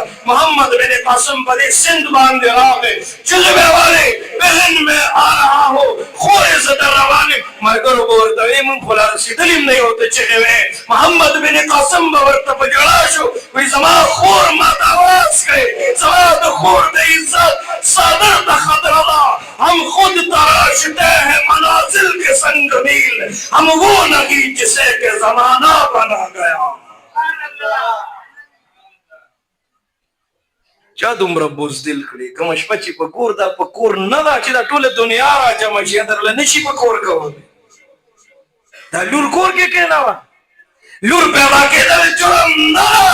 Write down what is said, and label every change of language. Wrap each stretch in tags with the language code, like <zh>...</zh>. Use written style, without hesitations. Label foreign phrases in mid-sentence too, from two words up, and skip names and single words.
<ps>محمد بن قاسم په دې سند باندې راغی، چغې به یې وهلې</ps> <ur>بهن میں آ رہا ہو،</ur> <ps>خورې زه در روان یم. ملګرو به ورته وایي موږ خو لا رسېدلي هم نه یو، ته چغې وایې. محمد بن قاسم به ورته په ژړا شو، وایي زما خور ما ته آواز کوي، زما د خور د عزت صادر ته خطره ده،</ps> <ur>ہم خود تراشتے ہیں منازل کے سنگ میل، ہم وہ نہیں جسے کہ زمانہ بنا گیا.</ur> <ps>چا دومره بزدل کړي؟ کومه شپه چې په کور دا په کور نه ده چې دا ټوله دنیا را جمع شي، درله نشي په کور کولی. دا لور کور کې کېنوه، لور پیدا کېدل جرم نه ده.</ps>